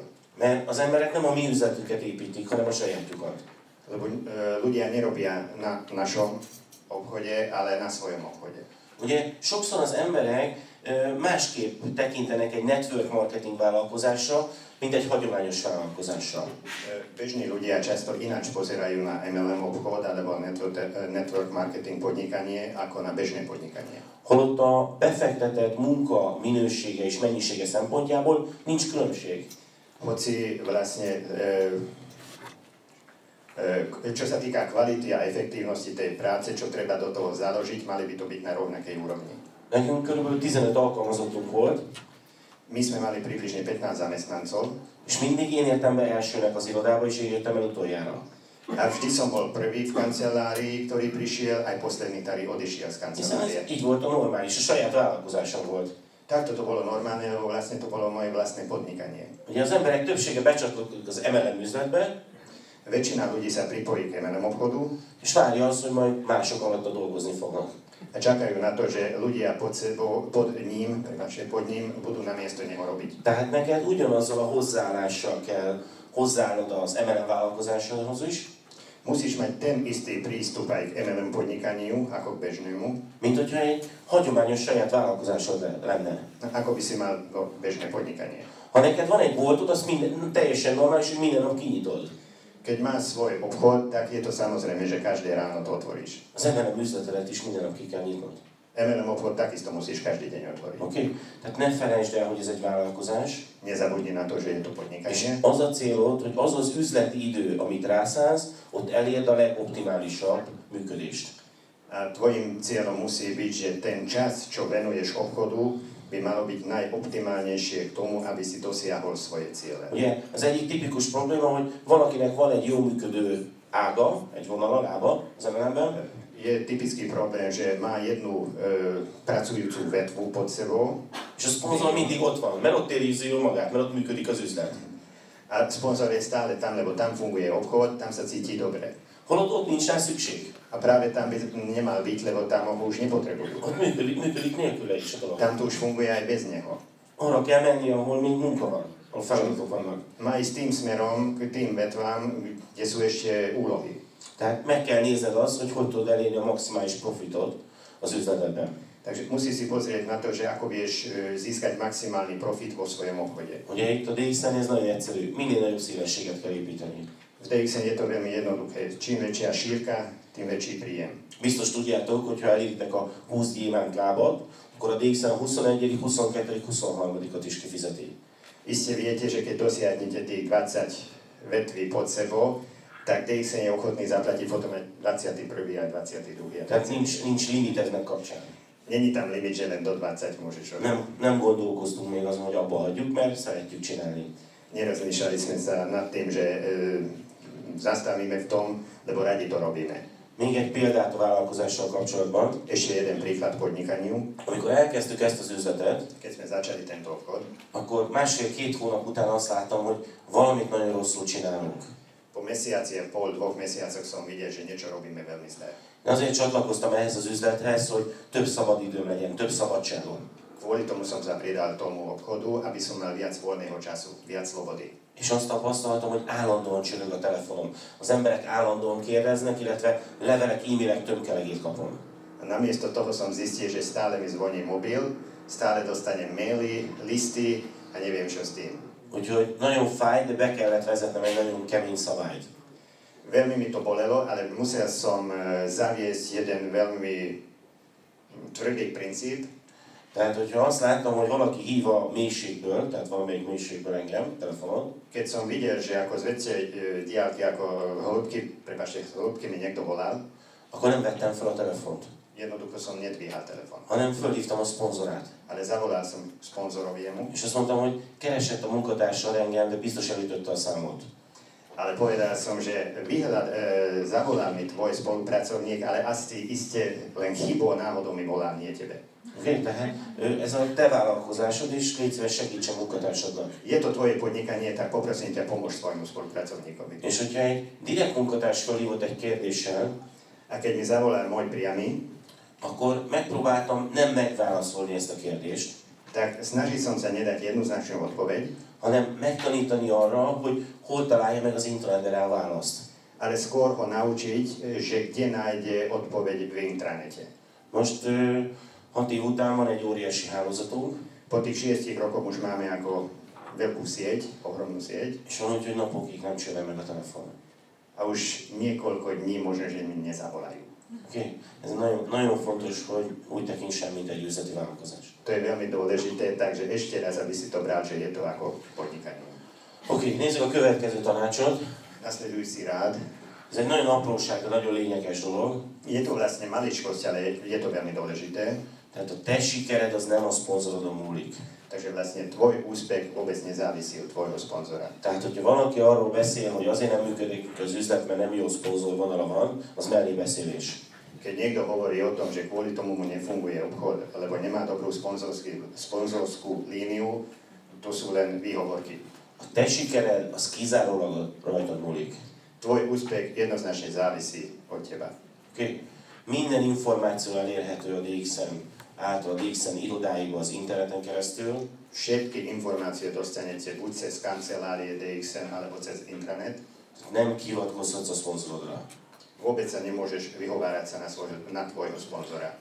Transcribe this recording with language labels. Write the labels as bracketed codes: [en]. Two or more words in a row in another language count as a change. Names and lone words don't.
[hu] Mert az emberek nem a mi üzletünket építik, hanem a sajátjukat. [sk] Lebo ľudia nerobia na našom obchode, ale na svojom obchode. [hu] Ugye sokszor az emberek másképp tekintenek egy [en] network marketing [hu] vállalkozásra, mint egy hagyományos vállalkozásra. [sk] Bežní ľudia často ináč pozerajú na MLM obchod alebo [en] network marketing [sk] podnikanie ako na bežné podnikanie. [hu] Holott a befektetett munka minősége és mennyisége szempontjából nincs különbség. [sk] Hoci vlastne, čo sa týka kvality a efektívnosti tej práce, čo treba do toho založiť, mali by to byť na rovnakej úrovni. [hu] Nekünk körülbelül 15 alkalmazottunk volt, [sk] My sme mali približne 15 zamestnancov [hu] és mindig én értem be elsőnek az irodába, és én jöttem el utoljára. [sk] a vždy som bol prvý v kancelárii, ktorý prišiel, aj posledný, ktorý odišiel z [hu] Hiszen ez [sk] kancelárie. [hu] így volt a normális, a saját vállalkozásom volt. [sk] Takto to bolo normálne, lebo vlastne to bolo moje vlastné podnikanie. [hu] Ugye az emberek többsége becsatlakozik az MLM üzletbe, [sk] Väčšina ľudí sa pripojí k MLM obchodu [hu] és várja azt, hogy majd mások alatta dolgozni fognak. [sk] a čakajú na to, že ľudia pod ním budú namiesto neho robiť. [hu] Tehát neked ugyanazzal a hozzáállással kell hozzáállnod az MLM vállalkozásodhoz is, [sk] Musíš mať ten istý prístup aj k MLM podnikaniu ako k bežnému, [hu] mint hogyha egy hagyományos saját vállalkozásod lenne. [sk] ako by si mal bežné podnikanie. [hu] Ha neked van egy boltod, azt teljesen normális, hogy minden nap kinyitod. [sk] Keď máš svoj obchod, tak je to samozrejme, že každé ráno to otvoríš. [hu] Az MLM üzletedet is minden nap ki kell nyitnod. MLM obchod takisto musíš každý deň otvoriť. Oké? Tehát ne felejtsd el, hogy ez egy vállalkozás. [sk] Nezabudni na to, že je to [hu] És [sk] podnikanie. [hu] az a célod, hogy az az üzleti idő, amit rászánsz, ott elérd a legoptimálisabb működést. [sk] A tvojim cieľom musí byť, že ten čas, čo venuješ obchodu, by malo byť najoptimálnejšie k tomu, aby si dosiahol svoje ciele. [hu] Ugye, az egyik tipikus probléma, hogy valakinek van egy jó működő ága, egy vonala, lába az MLM-ben, [sk] Je typický problém, že má jednu pracujúcu vetvu pod sebou [hu] és a szponzor mindig ott van, mert ott éri jól magát, mert ott működik az üzlet. [sk] a sponzor je stále tam, lebo tam funguje obchod, tam sa cíti dobre. [hu] Holott ott nincs rá szükség. [sk] A práve tam by nemal byť, lebo tam ho už nepotrebujú. [hu] Ott működik nélküle is a dolog. [sk] Tam to už funguje aj bez neho. [hu] Arra kell menni, ahol még munka van, ahol feladatok vannak. [sk] Má ísť tým smerom, k tým vetvám, kde sú ešte úlohy. [hu] Tehát meg kell nézned azt, hogy hogy tudod elérni a maximális profitot az üzletedben. [sk] Takže musí si pozrieť na to, že ako vieš získať maximálny profit vo svojom obchode. [hu] Ugye itt a DX-en ez nagyon egyszerű, minél nagyobb szélességet kell építeni. [sk] V DXN je to veľmi jednoduché. Čím väčšia šírka, tým väčší príjem. [hu] Biztos tudjátok, hogy ha eléritek a 20 gyémánt lábat, akkor a DX-en a 21., 22., 23. is kifizeti. [sk] Iste viete, že keď dosiahnete tých 20 vetví pod sebou, tak DXN je ochotný zaplatiť potom aj 21. a 22. [hu] Tehát nincs limit ennek kapcsán. [sk] Není tam limit, že len do 20 môžeš robiť. [hu] Nem gondolkoztunk még azon, hogy abba hagyjuk, mert szeretjük csinálni. [sk] Nerozmýšľali sme sa nad tým, že zastavíme v tom, lebo radi to robíme. [hu] Még egy példát a vállalkozással kapcsolatban. [sk] Ešte jeden príklad podnikaniu. [hu] Amikor elkezdtük ezt az üzletet, [sk] Keď sme začali tento obchod, [hu] akkor másfél-két hónap után azt láttam, hogy valamit nagyon rosszul csinálunk. [sk] po mesiaci a pol, 2 mesiacoch som videl, že niečo robíme veľmi zle. [hu] Azért csatlakoztam ehhez az üzlethez, hogy több szabadidőm legyen, több szabadságom. [sk] Kvôli tomu som sa pridal tomu obchodu, aby som mal viac voľného času, viac slobody. [hu] És azt tapasztaltam, hogy állandóan csörög a telefonom. Az emberek állandóan kérdeznek, illetve levelek, e-mailek tömkelegét kapom. [sk] A namiesto toho som zistil, že stále mi zvoní mobil, stále dostanem maily, listy a neviem čo s tým. [hu] Úgyhogy nagyon fáj, de be kellett vezetnem egy nagyon kemény szabályt. [sk] Veľmi mi to bolelo, ale musel som zaviesť jeden veľmi tvrdý princíp. [hu] Tehát, hogyha azt láttam, hogy valaki hív a mélységből, tehát valamelyik mélységből engem, telefonon, [sk] Keď som videl, že ako z väčšej diaľky, ako hĺbky mi niekto volal, [hu] akkor nem vettem fel a telefont, [sk] jednoducho som nedvíhal telefon. [hu] hanem fölhívtam a szponzorát. [sk] Ale zavolal som sponzoroviemu, [hu] És azt mondtam, hogy keresett a munkatársal engem, de biztos elütötte a számot. [sk] ale povedal som, že zavolal mi tvoj spolupracovník, ale asi iste len chybou náhodou mi volal, nie tebe. [hu] Oké, tehát ez a te vállalkozásod, és légy szíves, segíts a munkatársadnak. [sk] Je to tvoje podnikanie, tak poprosím ťa, pomôž svojmu spolupracovníkovi. [hu] És hogyha egy direkt munkatárs fölhívott egy kérdéssel, [sk] A keď mi zavolal môj priamy, [hu] akkor megpróbáltam nem megválaszolni ezt a kérdést, [sk] tak snažil som sa nedať jednoznačnú odpoveď, [hu] hanem megtanítani arra, hogy hol találja meg az interneten rá a választ. [sk] ale skôr ho naučiť, že kde nájde odpoveď v intranete. [hu] Most 6 év után van egy óriási hálózatunk, [sk] Po tých 6 rokoch už máme ako veľkú sieť, ohromnú sieť [hu] és van úgy, hogy napokig nem csörög meg a telefon. [sk] a už niekoľko dní možno, že mi nezavolajú. [hu] Oké? Ez nagyon, nagyon fontos, hogy úgy tekintsem, mint egy üzleti vállalkozás. [sk] To je veľmi dôležité, takže ešte raz, aby si to bral, že je to ako podnikanie. [hu] Oké, nézzük a következő tanácsot. [sk] Nasledujúci rád. [hu] Ez egy nagyon apróság, de nagyon lényeges dolog. [sk] Je to vlastne maličkosť, ale je to veľmi dôležité. [hu] Tehát a te sikered az nem a szponzorodon múlik. [sk] Takže vlastne tvoj úspech vôbec nezávisí od tvojho sponzora. [hu] Tehát, hogyha valaki arról beszél, hogy azért nem működik az üzlet, mert nem jó szponzor vonala van, az mellé beszélés. [sk] Keď niekto hovorí o tom, že kvôli tomu mu nefunguje obchod, alebo nemá dobrú sponzorskú líniu, to sú len výhovorky. [hu] A te sikered az kizárólag rajtad múlik. [sk] Tvoj úspech jednoznačne závisí od teba. [hu] Okay. Minden információ elérhető a DXN által, a DXN irodáiba az interneten keresztül. [sk] Všetky informácie dostanete buď cez kancelárie DXN alebo cez intranet. [hu] Nem hivatkozhatsz a szponzorodra. [sk] Vôbec sa nemôžeš vyhovárať sa na tvojho sponzora.